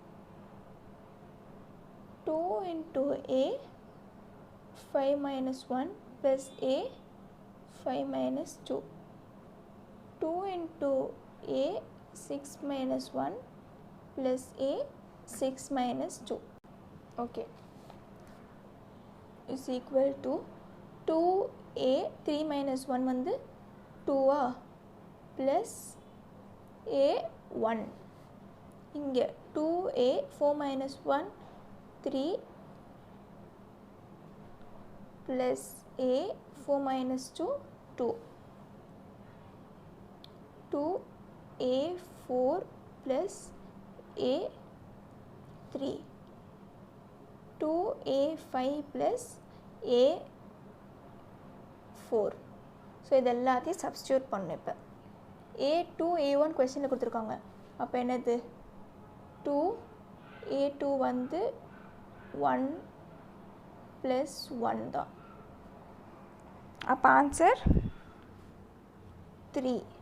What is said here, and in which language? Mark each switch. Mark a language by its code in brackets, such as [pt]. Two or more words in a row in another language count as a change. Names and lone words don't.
[en] 2 × A 5 - 1 plus A 5 - 2. 2 × A 6 - 1 plus A 6 - 2. Okay, is equal to 2A 3 - 1 வந்து 2 plus A 1. [ta] இங்கே 2A 4 - 1 3 plus A 4 - 2 2. [en] 2A4 plus A 3. 2A5 plus A 4. [ta] ஸோ இது எல்லாத்தையும் சப்ஸ்டியூட் பண்ணணும். இப்போ A2 A1 கொஸ்டினில் கொடுத்துருக்காங்க. அப்போ என்னது 2 A2 வந்து 1 + 1 தான். அப்போ ஆன்சர் 3.